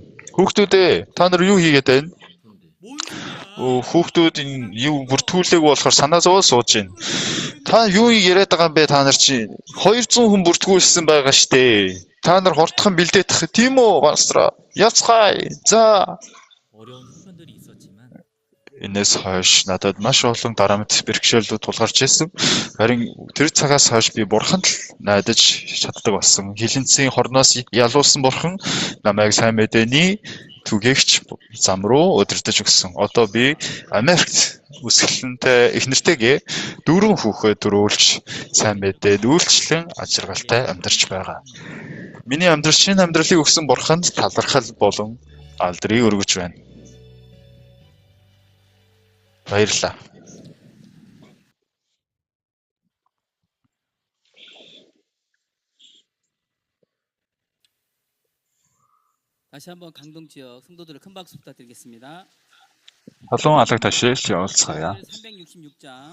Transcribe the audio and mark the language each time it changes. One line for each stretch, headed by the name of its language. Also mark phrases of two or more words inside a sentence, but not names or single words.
Mongolian: Хүүхдүүдээ та нар юу хийгээд байна? Хүүхдүүд энэ юу бүртгүүлээгүй болохоор санаа зовоод сууж байна. Та юу яриад байгаа юм бэ та нар чи 200 хүн бүртгүүлсэн байгаа штэ. Та нар хурдхан бэлдээдэх тийм үү пастор? Яцгай. За.
Korean: 어려운 순간들이 있었지만
Mongolian: Энэс хойш надад маш олон дарамт бэрхшээлүүд тулгарч ирсэн. Харин тэр цагаас хойш би бурханд л найдаж чаддаг болсон. Хилэнцгийн хорноос ялуулсан бурхан намайг сайн мэдээний түгээгч зам руу удирдах өгсөн. Одоо би Америкт үсгэлэнтэй их нэртэйгээ 4 хүүхэд төрүүлж сайн мэдээд үйлчлэн ажиргалтай амьдарч байгаа. Миний шинэ амьдралыг өгсөн бурханд талархал болон алдрыг өргөж байна. Баярлалаа.
Korean: 다시 한번 강동 지역 성도들을 큰 박수 부탁드리겠습니다.
Mongolian: Халуун алга ташаалж явуулцгаая.
Korean: 366장